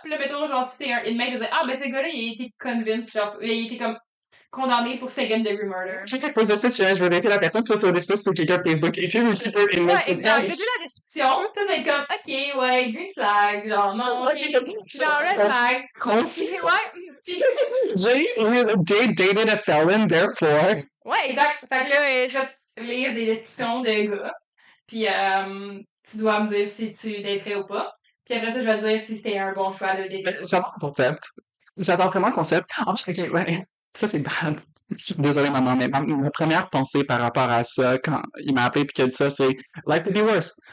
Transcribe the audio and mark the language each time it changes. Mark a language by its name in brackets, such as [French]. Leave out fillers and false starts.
[French] Puis là, mettons, genre, si c'est un inmate, je vais dire, ah, ben, ce gars-là, il a été convinced, genre, il a été comme condamné pour [English] second degree murder. [French] Je sais que je sais si je vais laisser la personne, puis toi, tu vas décider si c'est quelqu'un de Facebook écrit ou quelqu'un d'Inmate Ouais, exact. Je vais [English] Connect. [French] te lire la description. Toi, ça va être comme, ok, ouais, green flag, genre, non, ok. Genre, red flag. Concis. Puis, ouais. Puis, [English] Jay dated a felon, therefore. [French] ouais, exact. Fait que là, je vais te lire des descriptions de gars. Puis, tu dois me dire si tu daterais ou pas. Puis après ça, je vais te dire si c'était un bon choix de dater. J'adore le concept. J'adore vraiment le concept. En fait, ok, ouais. Ça, c'est bad. Désolée, maman, mais ma première pensée par rapport à ça, quand il m'a appelé et qu'il a dit ça, c'est [English] Life could be worse.